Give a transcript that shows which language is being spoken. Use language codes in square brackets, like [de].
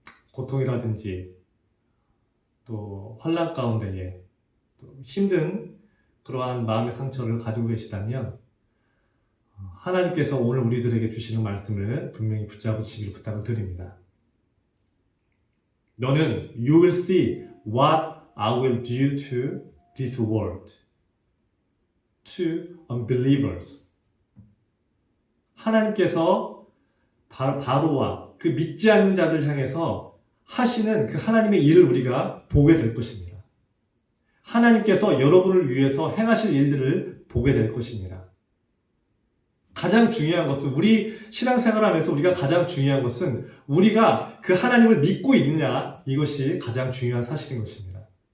[ko] 고통이라든지 또 환난 가운데에 또 힘든 그러한 마음의 상처를 가지고 계시다면 하나님께서 오늘 우리들에게 주시는 말씀을 분명히 붙잡으시길 부탁을 드립니다. 너는 [en] You will see what I will do to this world, to unbelievers. [ko] 하나님께서 바로와 그 믿지 않는 자들 향해서 하시는 그 하나님의 일을 우리가 보게 될 것입니다. 하나님께서 여러분을 위해서 행하실 일들을 보게 될 것입니다. 가장 중요한 것은 우리 신앙생활하면서 우리가 가장 중요한 것은 우리가 그 하나님을 믿고 있느냐 이것이 가장 중요한 사실인 것입니다.